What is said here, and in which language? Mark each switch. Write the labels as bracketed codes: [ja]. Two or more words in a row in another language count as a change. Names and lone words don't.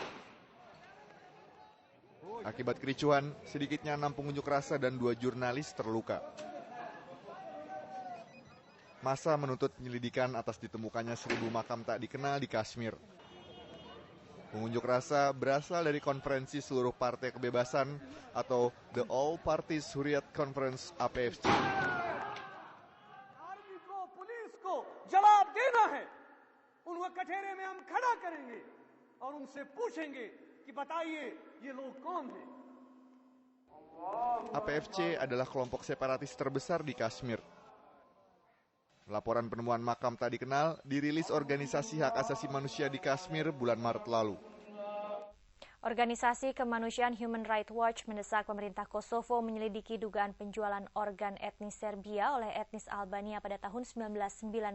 [id] Akibat kericuhan, sedikitnya 6 pengunjuk rasa dan 2 jurnalis terluka. Massa menuntut penyelidikan atas ditemukannya 1000 makam tak dikenal di Kashmir. Pengunjuk rasa berasal dari konferensi seluruh Partai Kebebasan atau The All Parties Hurriyat Conference APFC. [hi] आर्मी को पुलिस को जवाब देना है उनको कठेरे में हम खड़ा करेंगे और उनसे पूछेंगे कि बताइए ये लोग कौन हैं. [id] APFC adalah kelompok separatis terbesar di Kashmir. Laporan penemuan makam tak dikenal dirilis Organisasi Hak Asasi Manusia di Kashmir bulan Maret lalu. Organisasi Kemanusiaan Human Rights Watch mendesak pemerintah Kosovo menyelidiki dugaan penjualan organ etnis Serbia oleh etnis Albania pada tahun 1999.